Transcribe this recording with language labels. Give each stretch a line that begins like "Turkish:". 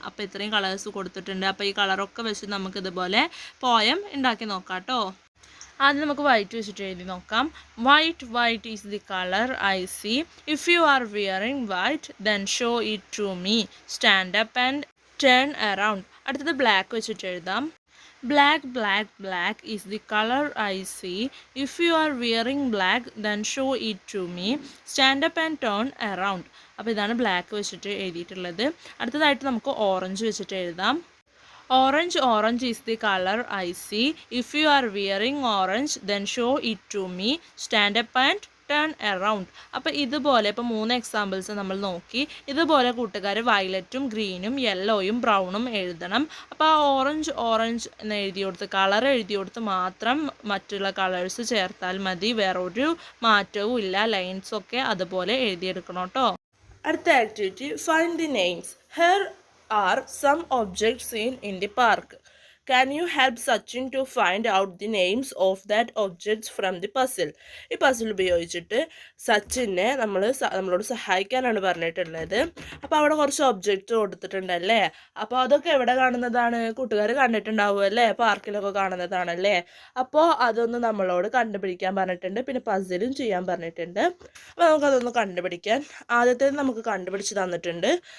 Malayalam: അപ്പോൾ ഇത്രയും കളേഴ്സ് കൊടുത്തിട്ടുണ്ട്. അപ്പോൾ ഈ കളറൊക്കെ വെച്ച് നമുക്ക് ഇതുപോലെ പോയം ഉണ്ടാക്കി നോക്കാം കേട്ടോ. ആദ്യം നമുക്ക് വൈറ്റ് വെച്ചിട്ട് എഴുതി നോക്കാം.
English: White white is the colour I see. If you are wearing white then show it to me. Stand up and turn around.
Malayalam: അടുത്തത് ബ്ലാക്ക് വെച്ചിട്ട് എഴുതാം.
English: Black black black is the color I see. If you are wearing black then show it to me. Stand up and turn around.
Malayalam: അപ്പോൾ ഇതാണ് black വെച്ചിട്ട് എഴുതിയിട്ടുള്ളത്. അടുത്തതായിട്ട് നമുക്ക് orange വെച്ചിട്ട് എഴുതാം.
English: Orange orange is the colour I see. If you are wearing orange then show it to me. Stand up and turn around.
Malayalam: അപ്പോൾ ഇതുപോലെ ഇപ്പോൾ 3 എക്സാമ്പിൾസ് നമ്മൾ നോക്കി. ഇതുപോലെ കൂട്ടുകാർ വയലറ്റും ഗ്രീനും യെല്ലോയും ബ്രൗണും എഴുതണം. അപ്പോൾ ആ ഓറഞ്ച് ഓറഞ്ച് എന്ന് എഴുതി കൊടുത്ത് കളർ എഴുതി കൊടുത്ത് മാത്രം മറ്റുള്ള കളേഴ്സ് ചേർത്താൽ മതി. വേറൊരു മാറ്റവും ഇല്ല. ലൈൻസൊക്കെ അതുപോലെ എഴുതിയെടുക്കണം കേട്ടോ. അടുത്ത
English: Activity find the names. Here are some objects seen in the park. Can you help Sachin to find out the names of that objects from the puzzle?
Malayalam: ഈ പസിൽ ഉപയോഗിച്ചിട്ട് സച്ചിനെ നമ്മളോട് സഹായിക്കാനാണ് പറഞ്ഞിട്ടുള്ളത്. അപ്പോൾ അവിടെ കുറച്ച് ഒബ്ജക്റ്റ് കൊടുത്തിട്ടുണ്ടല്ലേ. അപ്പോൾ അതൊക്കെ എവിടെ കാണുന്നതാണ്? കൂട്ടുകാർ കണ്ടിട്ടുണ്ടാവും അല്ലേ, പാർക്കിലൊക്കെ കാണുന്നതാണല്ലേ. അപ്പോൾ അതൊന്ന് നമ്മളോട് കണ്ടുപിടിക്കാൻ പറഞ്ഞിട്ടുണ്ട്. പിന്നെ പസിലും ചെയ്യാൻ പറഞ്ഞിട്ടുണ്ട്. അപ്പോൾ നമുക്കതൊന്ന് കണ്ടുപിടിക്കാൻ ആദ്യത്തേത് നമുക്ക് കണ്ടുപിടിച്ച് തന്നിട്ടുണ്ട്.